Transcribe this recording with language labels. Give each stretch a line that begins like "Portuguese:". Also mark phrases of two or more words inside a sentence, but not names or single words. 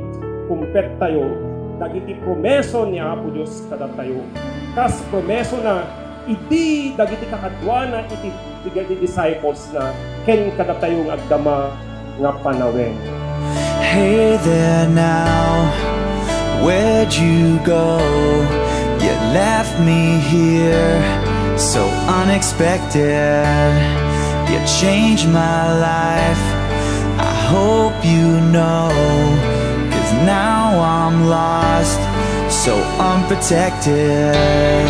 Iloko: Kumpet tayo, dagiti promeso ni Apo Diyos kada tayo. Kas promeso na, iti dagiti kakadwa na iti disciples na ken kada tayong agdama nga panawin.
English: Hey there now, where'd you go? You left me here so unexpected. You changed my life, I hope you know, 'cause now I'm lost, so unprotected.